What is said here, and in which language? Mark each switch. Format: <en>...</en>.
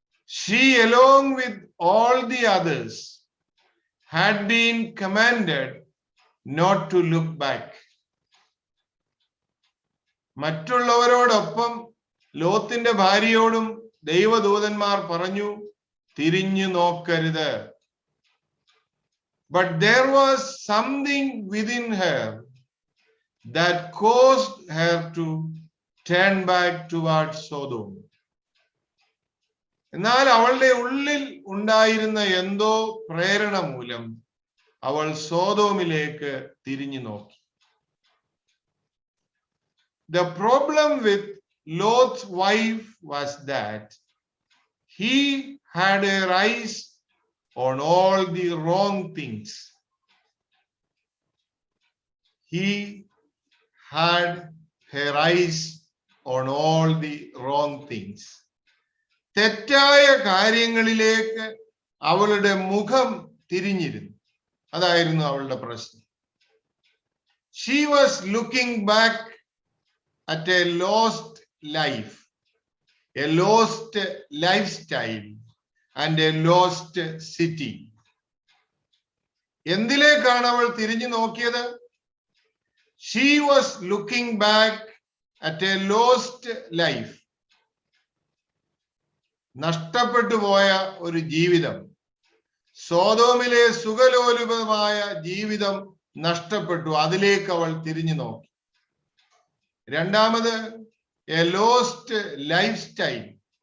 <en>She, along with all the others, had been commanded not to look back.</en> <ml>മറ്റുള്ളവരോടൊപ്പം ലോത്തിന്റെ ഭാര്യയോടും ദൈവദൂതന്മാർ പറഞ്ഞു, തിരിഞ്ഞു നോക്കരുത്.</ml> <en>But there was something within her that caused her to turn back towards Sodom.</en> <ml>എന്നാൽ അവളുടെ ഉള്ളിൽ ഉണ്ടായിരുന്ന എന്തോ പ്രേരണ മൂലം അവൾ സോദോമിലേക്ക് തിരിഞ്ഞു നോക്കി.</ml> <en>The problem with Lot's wife was that he had her eyes on all the wrong things. He had her eyes on all the wrong things.</en> <ml>തെറ്റായ കാര്യങ്ങളിലേക്ക് അവളുടെ മുഖം തിരിഞ്ഞിരുന്നു. അതായിരുന്നു അവളുടെ പ്രശ്നം.</ml> <en>She was looking back at a lost life, a lost lifestyle, and a lost city.</en> <ml>എന്തിലേക്കാണ് അവൾ തിരിഞ്ഞു നോക്കിയത്?</ml> <en>She was looking back at a lost life.</en> <ml>നഷ്ടപ്പെട്ടു പോയ ഒരു ജീവിതം, സോദോമിലെ സുഖലോലുപമായ ജീവിതം നഷ്ടപ്പെട്ടു, അതിലേക്ക് അവൾ തിരിഞ്ഞു നോക്കി. രണ്ടാമത്,</ml> <en>A lost lifestyle.</en>